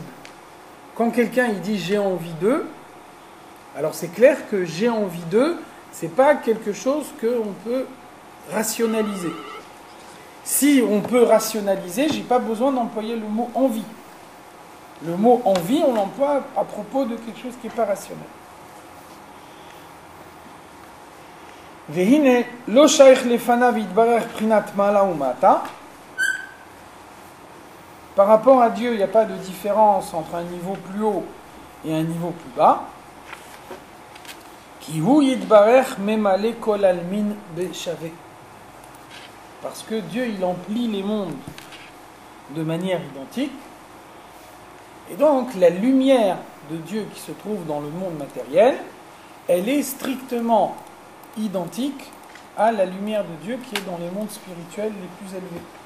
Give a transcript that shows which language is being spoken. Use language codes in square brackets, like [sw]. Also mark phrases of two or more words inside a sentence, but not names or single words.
[fr] Quand quelqu'un il dit j'ai envie d'eux, alors c'est clair que j'ai envie d'eux, c'est pas quelque chose qu'on peut rationaliser. Si on peut rationaliser, j'ai pas besoin d'employer le mot envie. Le mot envie, on l'emploie à propos de quelque chose qui n'est pas rationnel. [he] והנה לא שייך לפניו יתברך בחינת מעלה ומטה. [fr] Par rapport à Dieu, il n'y a pas de différence entre un niveau plus haut et un niveau plus bas. [he] כי הוא יתברך ממלא כל עלמין בשוה. [fr] Parce que Dieu, il emplit les mondes de manière identique. Et donc, la lumière de Dieu qui se trouve dans le monde matériel, elle est strictement identique à la lumière de Dieu qui est dans les mondes spirituels les plus élevés.